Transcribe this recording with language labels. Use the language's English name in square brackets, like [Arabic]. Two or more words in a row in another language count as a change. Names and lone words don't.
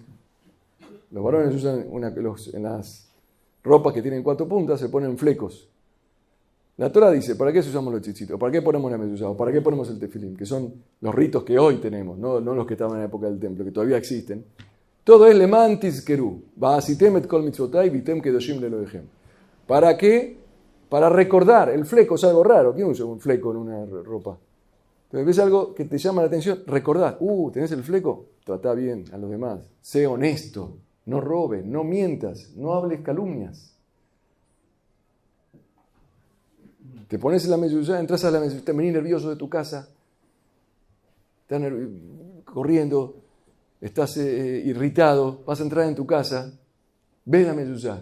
[Spanish] Los varones usan en las ropas que tienen 4 puntas, se ponen flecos. La Torá dice, ¿para qué usamos los tzitzit? ¿O para qué ponemos la mezuzá? ¿O para qué ponemos el tefilín? Que son los ritos que hoy tenemos, no los que estaban en la época del templo, que todavía existen. Todo es [Hebrew] למען תזכרו. ועשיתם את כל מצותי והייתם קדשים לאלהיכם. [Spanish] ¿Para qué? Para recordar. El fleco es algo raro. ¿Quién usa un fleco en una ropa? Pero ves algo que te llama la atención, recordar. ¿Tenés el fleco? Tratá bien a los demás. Sé honesto. No robes, no mientas, no hables calumnias. Te pones en la mezuzá, entras a la mezuzá, te venís nervioso de tu casa, estás corriendo, estás irritado, vas a entrar en tu casa, ves la mezuzá.